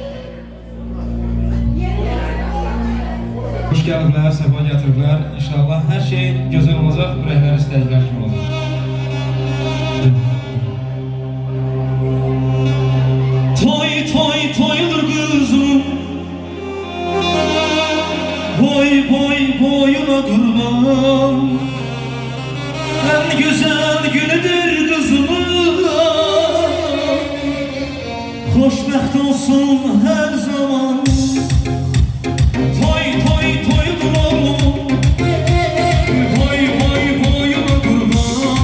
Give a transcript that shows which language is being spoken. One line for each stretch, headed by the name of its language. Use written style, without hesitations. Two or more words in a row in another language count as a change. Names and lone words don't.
Azerbaijani: Hoş gəliblər, səfa gətiriblər. İnşallah hər şey gözəl olacaq, ürəklər istədiklər kimi olacaq.
Turkish: Toy toy toydur kızım, boy boy boyuna kurban. En güzel günüdür kızımın, hoşbəxt olsun her zaman. Toy toy toydur oğlum, boy boy boyuna kurban.